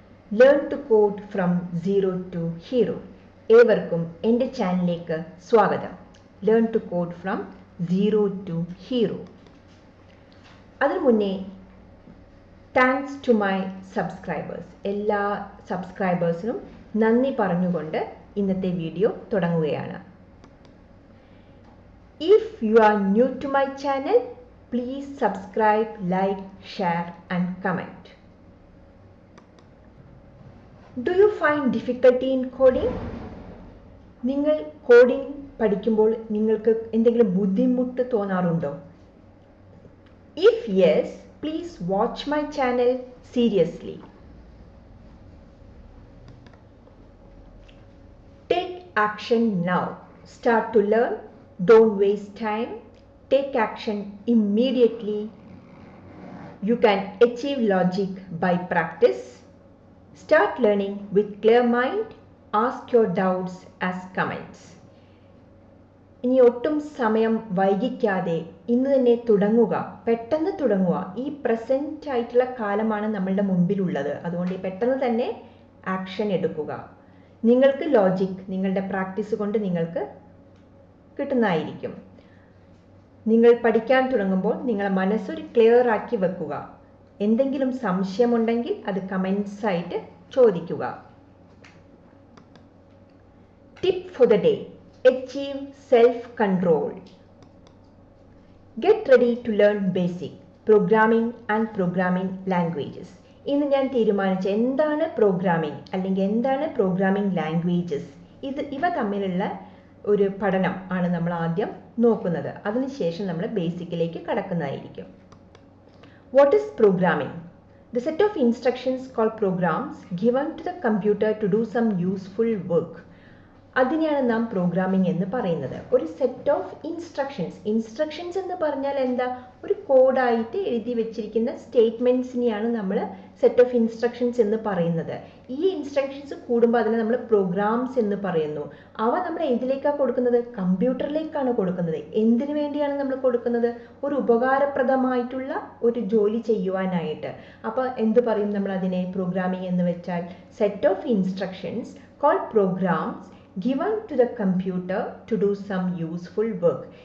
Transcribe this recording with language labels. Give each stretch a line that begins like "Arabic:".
English: Learn to code from zero to hero.
Malayalam: ഏവർക്കും എൻ്റെ ചാനലിലേക്ക് സ്വാഗതം.
English: Learn to code from zero to hero.
Malayalam: അതിനു മുന്നേ
English: Thanks to my subscribers.
Malayalam: എല്ലാ സബ്സ്ക്രൈബേഴ്സിനും നന്ദി പറഞ്ഞുകൊണ്ട് ഇന്നത്തെ വീഡിയോ തുടങ്ങുകയാണ്.
English: If you are new to my channel, please subscribe, like, share and comment. Do you find difficulty in coding?
Malayalam: നിങ്ങൾ coding പഠിക്കുമ്പോൾ നിങ്ങൾക്ക് എന്തെങ്കിലും ബുദ്ധിമുട്ട് തോന്നാറുണ്ടോ?
English: If yes, please watch my channel seriously. Take action now. Start to learn. Don't waste time. Take action immediately. You can achieve logic by practice. Start learning with clear mind. Ask your doubts as comments.
Malayalam: ഇനി ഒട്ടും സമയം വൈകിക്കാതെ ഇന്ന് തന്നെ തുടങ്ങുക, പെട്ടെന്ന് തുടങ്ങുക. ഈ present ആയിട്ടുള്ള കാലമാണ് നമ്മളുടെ മുമ്പിലുള്ളത്. അതുകൊണ്ട് പെട്ടെന്ന് തന്നെ ആക്ഷൻ എടുക്കുക. നിങ്ങൾക്ക് ലോജിക് നിങ്ങളുടെ പ്രാക്ടീസ് കൊണ്ട് നിങ്ങൾക്ക് കിട്ടുന്നതായിരിക്കും. നിങ്ങൾ പഠിക്കാൻ തുടങ്ങുമ്പോൾ നിങ്ങളുടെ മനസ്സൊരു ക്ലിയർ ആക്കി വെക്കുക. എന്തെങ്കിലും സംശയമുണ്ടെങ്കിൽ അത് കമൻസ് ആയിട്ട് ചോദിക്കുക.
English: Tip for the day: achieve self control. Get ready to learn basic programming and programming languages.
Malayalam: ഇന്ന് ഞാൻ തീരുമാനിച്ച എന്താണ് പ്രോഗ്രാമിംഗ് അല്ലെങ്കിൽ എന്താണ് പ്രോഗ്രാമിംഗ് ലാംഗ്വേജസ്, ഇവ തമ്മിലുള്ള ഒരു പഠനം ആണ് നമ്മൾ ആദ്യം നോക്കുന്നത്. അതിനുശേഷം നമ്മൾ ബേസിക്കിലേക്ക് കടക്കുന്നതായിരിക്കും.
English: What is programming? The set of instructions called programs given to the computer to do some useful work.
Malayalam: അതിനെയാണ് നാം പ്രോഗ്രാമിംഗ് എന്ന് പറയുന്നത്. ഒരു സെറ്റ് ഓഫ് ഇൻസ്ട്രക്ഷൻസ് എന്ന് പറഞ്ഞാൽ എന്താ? ഒരു കോഡായിട്ട് എഴുതി വെച്ചിരിക്കുന്ന സ്റ്റേറ്റ്മെൻറ്റ്സിനെയാണ് നമ്മൾ സെറ്റ് ഓഫ് ഇൻസ്ട്രക്ഷൻസ് എന്ന് പറയുന്നത്. ഈ ഇൻസ്ട്രക്ഷൻസ് കൂടുമ്പോൾ അതിനെ നമ്മൾ പ്രോഗ്രാംസ് എന്ന് പറയുന്നു. അവ നമ്മൾ ഏതിലേക്കാണ് കൊടുക്കുന്നത്? കമ്പ്യൂട്ടറിലേക്കാണ് കൊടുക്കുന്നത്. എന്തിനു വേണ്ടിയാണ് നമ്മൾ കൊടുക്കുന്നത്? ഒരു ഉപകാരപ്രദമായിട്ടുള്ള ഒരു ജോലി ചെയ്യുവാനായിട്ട്. അപ്പോൾ എന്ത് പറയും നമ്മൾ അതിനെ?
English: programming
Malayalam: എന്ന് വെച്ചാൽ
English: Set of instructions called programs given to the computer to do some useful work.